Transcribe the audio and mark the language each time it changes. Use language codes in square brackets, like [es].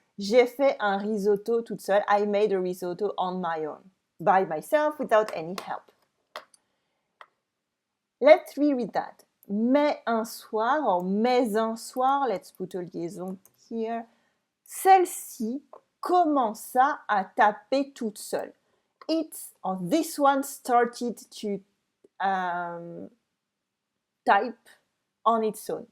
[fr] J'ai fait un risotto toute seule. [en] I made a risotto on my own, by myself, without any help. Let's reread that. [fr] Mais un soir, [en] or [fr] mais un soir, [en] let's put a liaison here. [fr] Celle-ci commença à taper toute seule. [en] This one started to type on its own.